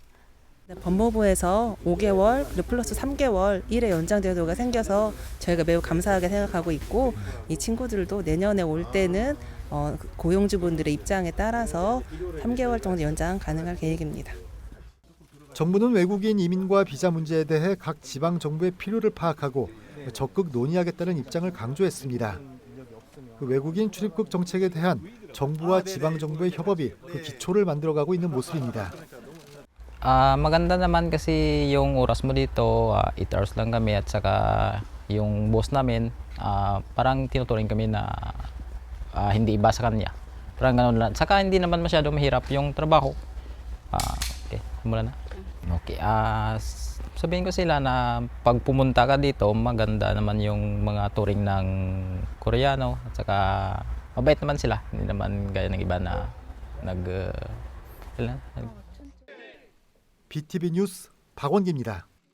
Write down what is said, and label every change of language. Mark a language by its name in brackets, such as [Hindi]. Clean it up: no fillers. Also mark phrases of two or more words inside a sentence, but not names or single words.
[Korean] 법무부에서 5개월 그리고 플러스 3개월 일의 연장 제도가 생겨서 저희가 매우 감사하게 생각하고 있고, 이 친구들도 내년에 올 때는 고용주분들의 입장에 따라서 3개월 정도 연장 가능할 계획입니다. 정부는 외국인 이민과 비자 문제에 대해 각 지방 정부의 필요를 파악하고 적극 논의하겠다는 입장을 강조했습니다. 외국인 출입국 정책에 대한 정부와 지방 정부의 협업이 그 기초를 만들어가고 있는 모습입니다. [Filipino] Maganda naman kasi yung oras mo dito, 8 hours lang kami at saka yung boss namin, parang tinuturing kami na hindi iba sa kanya. Parang ganun lang. Saka hindi naman masyado mahirap yung trabaho. Okay, simulan na. Okay, sabihin ko sila na pag pumunta ka dito, maganda naman yung mga turing ng Koreano at saka mabait naman sila. Hindi naman gaya ng iba na [Korean] BTV 뉴스 박원기입니다.